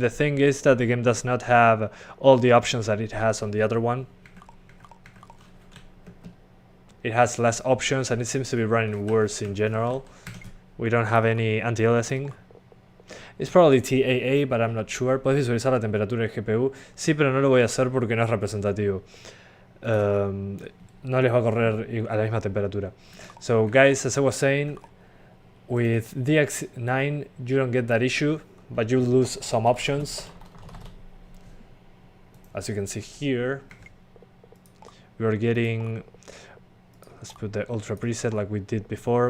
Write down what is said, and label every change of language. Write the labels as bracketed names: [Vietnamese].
[English] The thing is that the game does not have all the options that it has on the other one. It has less options and it seems to be running worse in general. We don't have any anti-aliasing. It's probably TAA, but I'm not sure. [Spanish] Puedes visualizar la temperatura del GPU. Sí, pero no lo voy a hacer porque no es representativo. No les va a correr a la misma temperatura. [English] So guys, as I was saying, with DX9 you don't get that issue, but you lose some options. As you can see here, we are getting, let's put the ultra preset like we did before.